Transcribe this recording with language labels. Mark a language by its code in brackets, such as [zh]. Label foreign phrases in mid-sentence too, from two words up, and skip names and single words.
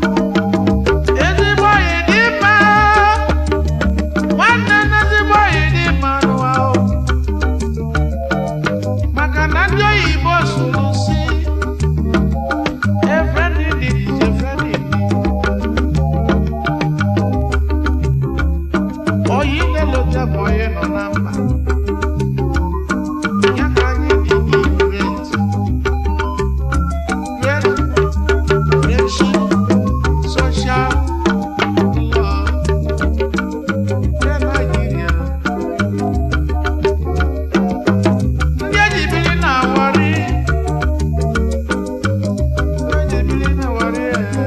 [ig] Ezigbo anyị dị mma. Nwanne na ezigbo anyị dị mma n'ụwa, o. Maka na ndị oyibo sụrụ sị, [en] "A friend indeed is a friend indeed." [ig] Oyi na-elote ma onye nọ na mba. Ya ka anyị dị dị great. [en] Great friendship, social love. [ig] Nke Nigeria. Ndị eji biri na Warri. Ndị eji biri na Warri, eh.